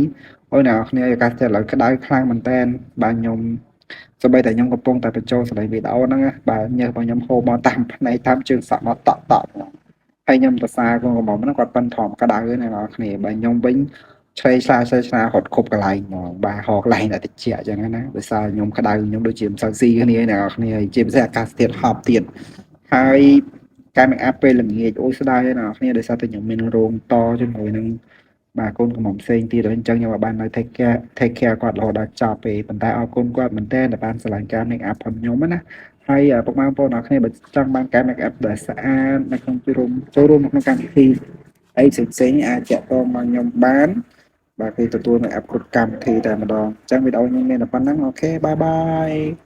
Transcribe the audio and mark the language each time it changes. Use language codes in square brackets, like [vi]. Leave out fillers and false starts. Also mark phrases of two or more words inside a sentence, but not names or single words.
[km] អូយអ្នកគ្នាអាកាសធាតុឥឡូវក្តៅខ្លាំងមែនតើបាទខ្ញុំសូម្បីតែខ្ញុំកំពុងតែបញ្ចូលសលេងវីដេអូហ្នឹងបាទញើសរបស់ខ្ញុំហូរមកតាមភ្នែកតាមជើងសក់មកតក់ហើយខ្ញុំទៅសារកូនកំមុំហ្នឹងគាត់ ប៉ិនធំក្តៅណាអ្នកគ្នាបាទខ្ញុំវិញឆ្លេឆ្លារត់គប់កន្លែងហ្មងបាទហោកន្លែងតែតិចអញ្ចឹងណាដោយសារខ្ញុំក្តៅខ្ញុំដូចជាមិន សូវស៊ីគ្នាអ្នកគ្នាជាពិសេសអាកាសធាតុហប់ទៀតហើយការ make up ពេលល្ងាចអូយស្ដាយណាអ្នកគ្នាដោយសារតែ ខ្ញុំមានរោងតជាមួយនឹងបាទកូនកំមុំផ្សេងទៀតអញ្ចឹងខ្ញុំបាននៅ [en] take care [km] គាត់រហូតដល់ចប់ទេប៉ុន្តែអរគុណគាត់មែនតើដែលបានឆ្លងការ make up ផងខ្ញុំណាហើយពុកម៉ែបងប្អូនអ្នកគ្នាបើចង់បានការ make up ដែលស្អាតនៅក្នុងចូលរួមក្នុងកម្មវិធីអីផ្សេងៗអាចចាក់តមកខ្ញុំបានបាទគឺទទួល make up គ្រប់កម្មវិធីតែម្ដងអញ្ចឹងវីដេអូខ្ញុំមានតែប៉ុណ្្នឹងអូខេបាយបាយ